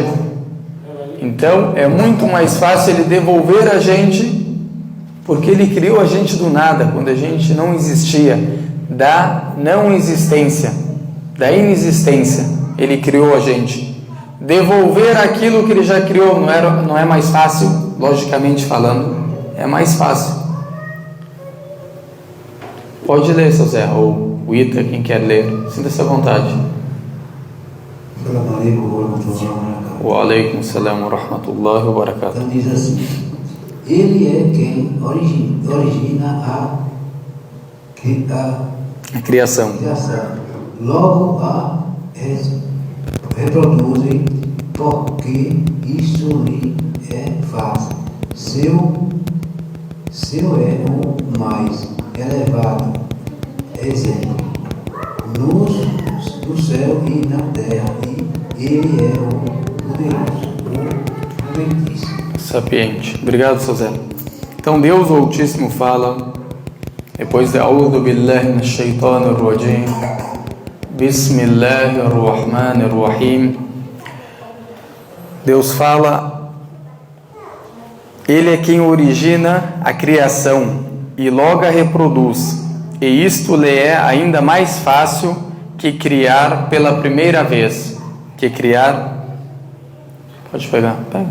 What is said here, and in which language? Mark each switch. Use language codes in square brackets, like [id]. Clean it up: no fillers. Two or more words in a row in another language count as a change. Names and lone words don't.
[pt] Então é muito mais fácil Ele devolver a gente, porque Ele criou a gente do nada, quando a gente não existia, da não existência, da inexistência, Ele criou a gente. devolver aquilo que ele já criou não é mais fácil? Logicamente falando, é mais fácil. Pode ler, seu Zé, ou o Ita, quem quer ler, sinta-se à vontade. [ar] وعليكم السلام ورحمة الله وبركاته. [pt] Então diz assim: ele é quem origina a criação. Logo a reproduzem, porque isso lhe é fácil. Seu é o mais elevado exemplo no céu e na terra, e ele é o poderoso, o Altíssimo. Sapiente. Obrigado, seu Zé. Então Deus o Altíssimo fala, depois de [ar] أعوذ بالله من الشيطان الرجيم, بسم الله الرحمن الرحيم. [pt] Deus fala, Ele é quem origina a criação e logo a reproduz, e isto lhe é ainda mais fácil que criar pela primeira vez. Que criar... Pode pegar, pega.